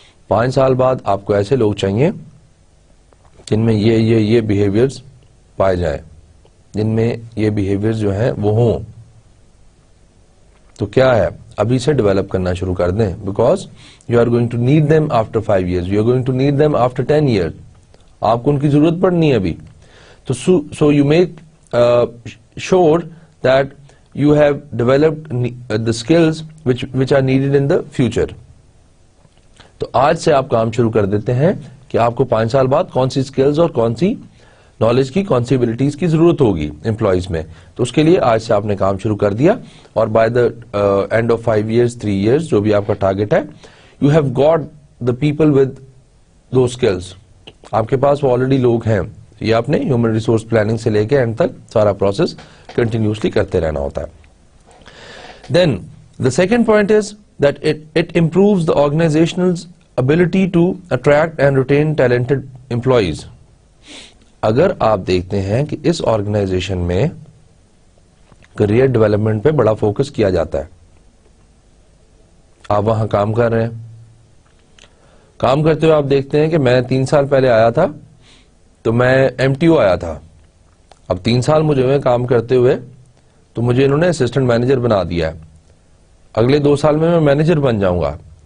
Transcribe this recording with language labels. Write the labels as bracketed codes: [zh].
[ur] 5 سال بعد آپ کو ایسے لوگ چاہیے جن میں یہ بیہیویئرز پائے جائیں, جن میں یہ بیہیویئرز جو ہیں وہ ہوں. تو کیا ہے, ابھی سے ڈیولپ کرنا شروع کر دیں, [en] Because you are going to need them after 5 years, you are going to need them after 10 years. [ur] آپ کو ان کی ضرورت پڑنی ہے ابھی. [en] تو so you make sure that you have developed the skills which are needed in the future. [ur] تو آج سے آپ کام شروع کر دیتے ہیں کہ آپ کو 5 سال بعد کون سی سکلز اور کون سی نالج کی, کون سی ابلیٹیز کی ضرورت ہوگی امپلائیز میں. تو اس کے لیے آج سے آپ نے کام شروع کر دیا, اور [en] by the end of 5 years 3 years [ur] جو بھی آپ کا ٹارگیٹ ہے, [en] You have got the people with those skills. [ur] آپ کے پاس وہ آلریڈی لوگ ہیں. یہ آپ نے ہیومن ریسورس پلاننگ سے لے کے اینڈ تک سارا پروسیس کنٹینیوسلی کرتے رہنا ہوتا ہے. [en] Then the second point is that it improves the organization's ability to attract and retain talented employees. [ur] اگر آپ دیکھتے ہیں کہ اس آرگنائزیشن میں کریئر ڈیولپمنٹ پہ بڑا فوکس کیا جاتا ہے, آپ وہاں کام کر رہے ہیں, کام کرتے ہوئے آپ دیکھتے ہیں کہ میں 3 سال پہلے آیا تھا تو میں MTO آیا تھا, اب 3 سال مجھے ہوئے کام کرتے ہوئے تو مجھے انہوں نے اسسٹنٹ مینیجر بنا دیا ہے, اگلے 2 سال میں مینیجر بن جاؤں گا.